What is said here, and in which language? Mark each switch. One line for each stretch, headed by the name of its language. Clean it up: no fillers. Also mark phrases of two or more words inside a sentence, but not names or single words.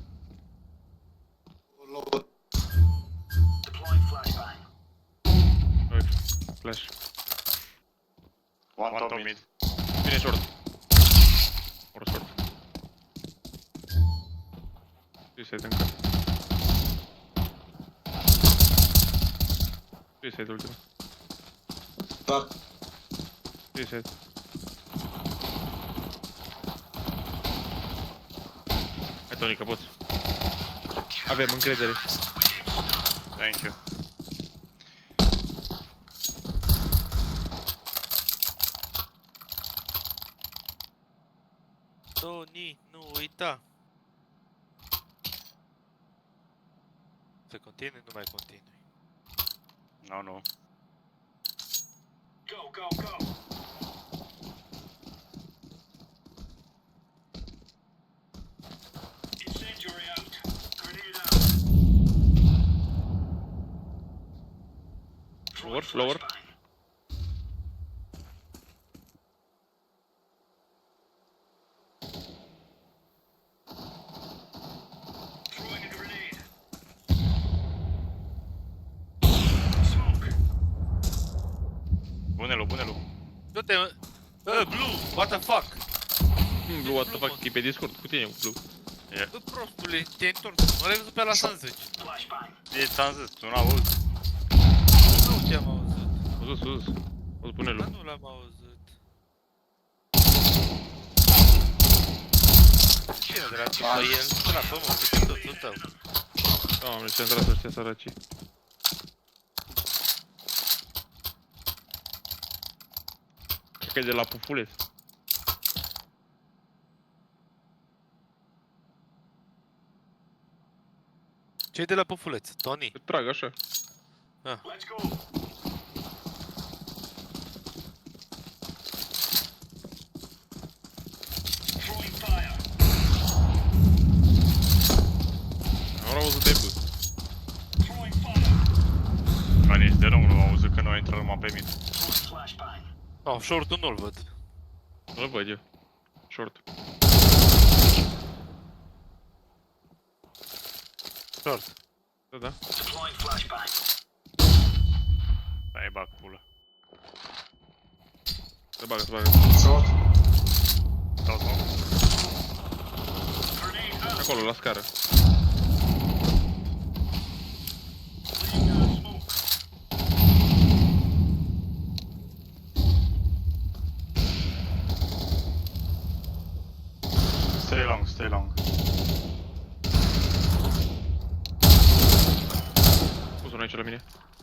English: Deploying flashbang.
Romanian: Uite, flash.
English: One top mid.
Romanian: Vine short. Or short. Suicide încă. Suicide ultimul. Fuck. Suicide. Hai, Tony, că poți. Avem încredere.
English: Thank you.
Romanian: Tony, nu uita! Să continui, nu mai continui. Nu.
English: Go. Incendiary out. Grenade out. Lower, lower. Flashbang. Throwing a grenade. Smoke.
Romanian: Bunelu. Du-te, mă!
English: Blue, what the fuck? Blue, what the fuck,
Romanian: e pe Discord cu tine, Blue. Bă, prostule, te-ai întors, m-a văzut pe la Sanzeci.
English: Flashbang.
Romanian: Ți-am zis, tu n-auzi. Nu te-am auzit. Sus. O să pune Dar Blue. nu l-am auzit. Cine dracu? Păi el de la pământ, pe totul tău. Doamne, ce-am tras ăștia săracii. Cred că e de la Pufuleț. Ce-i de la Pufuleț? Tony? Îți trag așa.
English: Let's go. Throwing fire.
Romanian: Am auzit de bă.
English: Throwing fire.
Romanian: Ca nici de rău nu am auzit că nu a intrat numai pe mine.
English: Throwing flashbang.
Romanian: Oh, short-ul nu-l văd. Nu-l văd eu. Short. Short. Da, da.
English: Deploying flashbang.
Romanian: Hai bag pula. Se bagă, se bagă. Short. Dau smoke.
English: Grenade out.
Romanian: Acolo, la scară.
English: Laying down smoke. Stay long, stay long.
Romanian: Pus unul aici la mine.